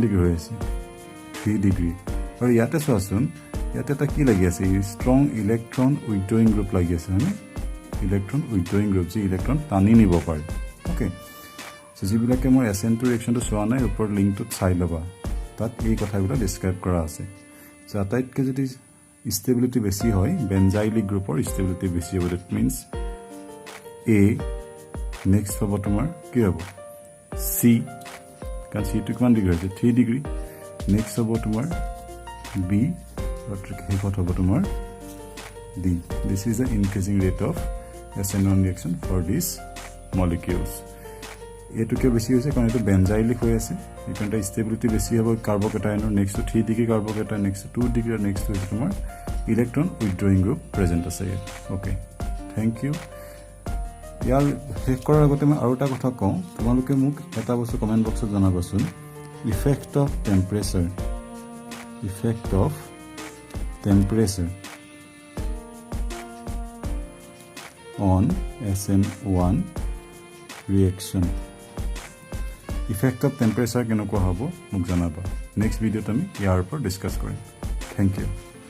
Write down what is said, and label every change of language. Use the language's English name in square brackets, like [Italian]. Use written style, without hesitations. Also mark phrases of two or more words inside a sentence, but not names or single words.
[Assamese] ডিগ্ৰী হৈ আছে 3 ডিগ্ৰী আৰু ইয়াতে চোৱাচোন ইয়াতে এটা কি লাগি আছে [English] strong electron withdrawing group [Assamese] লাগি আছে মানে [English] electron withdrawing group [Assamese] যি ইলেক্ট্ৰন টানি নিব পাৰে [English] okay so [Assamese] যিবিলাকে মোৰ SN2 ৰিঅ্যাকশনটো চোৱা নাই ওপৰ লিংকটোত চাই লবা তাত এই কথাগুলো ডেসক্ৰাইব কৰা আছে সো আটাইতকৈ যদি ষ্টেবিলিটি বেছি হয় [English] benzylic groupৰ [Assamese] ষ্টেবিলিটি বেছি হ'ব [English] that means [Assamese] A নেক্সট হ'ব তোমাৰ কি হ'ব C কাৰণ C টো কিমান ডিগ্ৰী আছে 3 ডিগ্ৰী নেক্সট হ'ব তোমাৰ B আৰু শেষত হ'ব তোমাৰ D [English] this is the increasing rate of SN1 reaction for these molecules [Assamese] এটোকে বেছি হৈছে কাৰণ এটো বেনজাইলিক হৈ আছে এখানটা ষ্টেবিলিটি বেছি হ'ব কাৰ্বকেটায়নৰ নেক্সট 3 ডিগ্ৰী কাৰ্বকেটায়ন নেক্সট 2 ডিগ্ৰী আৰু নেক্সট হৈছে তোমাৰ [English] electron withdrawing group present [Assamese] আছে [English] okay thank you [Assamese] ইয়াৰ শেষ কৰাৰ আগতে মই আৰু এটা কথা কওঁ তোমালোকে মোক এটা বস্তু [English] comment boxত [Assamese] জনাবচোন [English] effect of temperature on SN1 reaction effect of temperature [Assamese] কেনেকুৱা হ'ব মোক জনাবা [English] next videoত [Assamese] আমি ইয়াৰ ওপৰত ডিসকাস কৰিম [English] thank you